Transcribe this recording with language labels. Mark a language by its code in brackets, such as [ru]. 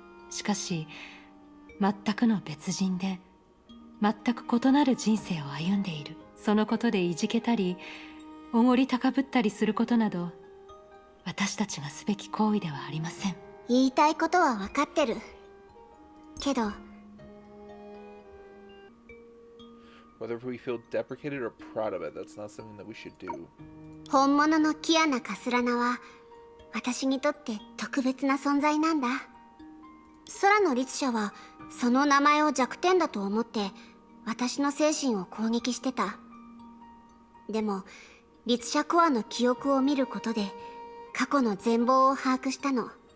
[ja] しかし全くの別人で全く異なる人生を歩んでいる。そのことでいじけたりおごり高ぶったりすることなど私たちがすべき行為ではありません。言いたいことは分かってるけど、 [en] Whether we feel deprecated or proud of it, that's not something that we should do. [ja] 本物のキアナ・カスラナは私にとって特別な存在なんだ。空の律者はその名前を弱点だと思って私の精神を攻撃してた。でも律者コアの記憶を見ることで過去の全貌を把握したの。